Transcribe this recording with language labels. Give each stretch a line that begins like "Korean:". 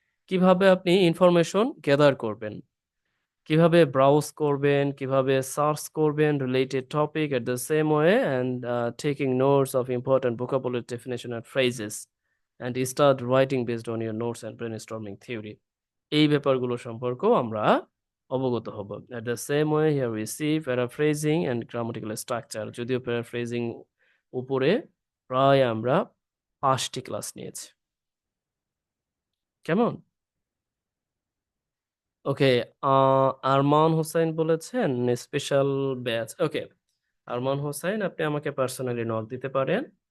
Bangla: কিভাবে আপনি information gather করবেন, কিভাবে ব্রাউজ করবেন, কিভাবে সার্চ করবেন
English: Related topic at the same way, and taking notes of important vocabulary definition and phrases, and start writing based on your notes and brainstorming theory.
Bangla: এই ব্যাপারগুলো সম্পর্কেও আমরা অবগত হব।
English: At the same way, here we see paraphrasing and grammatical structure.
Bangla: যদিও paraphrasing উপরে প্রায় আমরা 5টি ক্লাস নিয়েছি। কেমন? ওকে। আরমান হোসাইন বলেছেন স্পেশাল ব্যাচ। ওকে, আরমান হোসাইন, আপনি আমাকে পার্সোনালি নক দিতে পারেন।